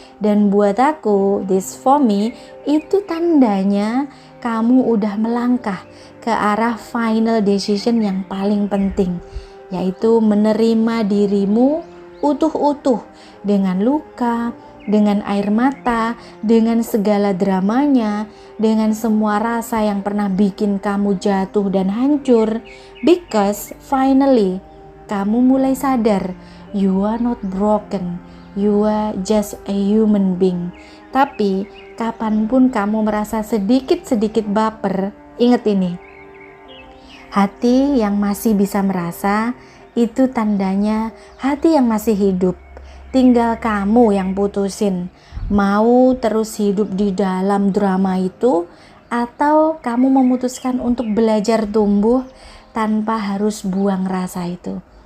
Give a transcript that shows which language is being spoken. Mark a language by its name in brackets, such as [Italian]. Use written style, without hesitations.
[Indonesian] Dan buat aku, [English] this for me, [Indonesian] itu tandanya kamu udah melangkah ke arah [English] final decision [Indonesian] yang paling penting, yaitu menerima dirimu utuh-utuh, dengan luka, dengan air mata, dengan segala dramanya, dengan semua rasa yang pernah bikin kamu jatuh dan hancur. [English] Because finally [Indonesian] kamu mulai sadar, [English] you are not broken, you are just a human being. [Indonesian] Tapi kapanpun kamu merasa sedikit-sedikit baper, ingat ini, hati yang masih bisa merasa, itu tandanya hati yang masih hidup. Tinggal kamu yang putusin, mau terus hidup di dalam drama itu atau kamu memutuskan untuk belajar tumbuh tanpa harus buang rasa itu.